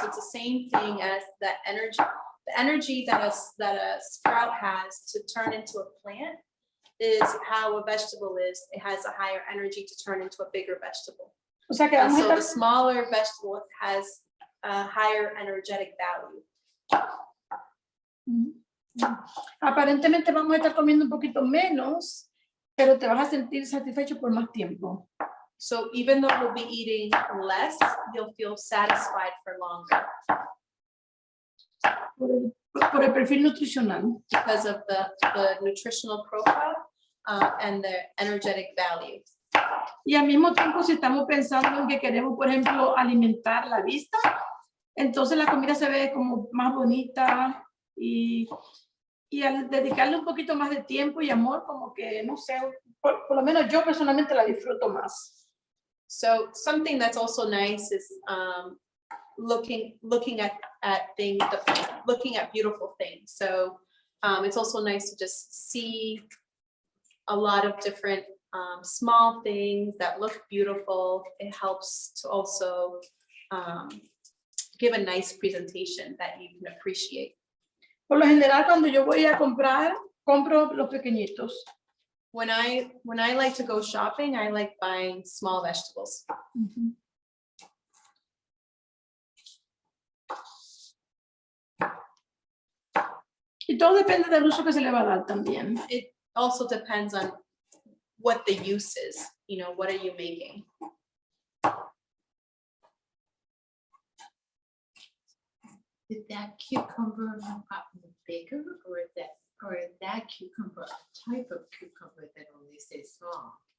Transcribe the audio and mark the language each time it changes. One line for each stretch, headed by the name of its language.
English: So it's the same thing as that energy. The energy that a sprout has to turn into a plant is how a vegetable is. It has a higher energy to turn into a bigger vegetable.
Spanish: O sea que
English: And
Spanish: vamos a
English: so the
Spanish: estar,
English: smaller vegetable has a higher energetic value.
Spanish: aparentemente vamos a estar comiendo un poquito menos, pero te vas a sentir satisfecho por más tiempo.
English: So even though we'll be eating less, you'll feel satisfied for longer
Spanish: Por el perfil nutricional.
English: because of the nutritional profile and the energetic value.
Spanish: Y al mismo tiempo, si estamos pensando en que queremos, por ejemplo, alimentar la vista, entonces la comida se ve como más bonita y al dedicarle un poquito más de tiempo y amor, como que, no sé, por lo menos yo personalmente la disfruto más.
English: So something that's also nice is looking at things, looking at beautiful things. So it's also nice to just see a lot of different small things that look beautiful. It helps to also give a nice presentation that you can appreciate.
Spanish: Por lo general, cuando yo voy a comprar, compro los pequeñitos.
English: When I like to go shopping, I like buying small vegetables.
Spanish: Y todo depende del uso que se le va a dar también.
English: It also depends on what the use is, you know, what are you making? Did that cucumber gotten bigger, or is that cucumber a type of cucumber that only stays small?